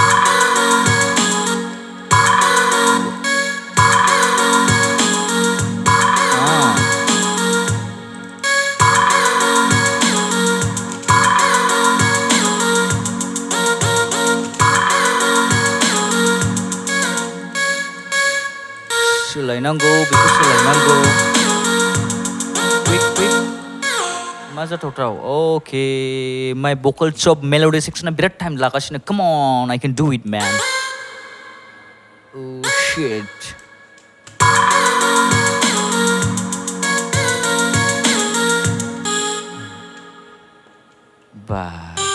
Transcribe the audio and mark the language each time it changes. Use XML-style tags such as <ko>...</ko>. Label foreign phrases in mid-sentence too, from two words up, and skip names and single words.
<brx>Ah, सोलायनांगौ बेखौ सोलायनांगौ.</brx> <en>Quick, quick.</en> <brx>मा जाथावथाव?</brx> <en>Okay, my vocal chop melody section a</en> <brx>बिराद time लागासिनो.</brx> <en>Come on, I can do it, man. Oh shit. Bye.</en>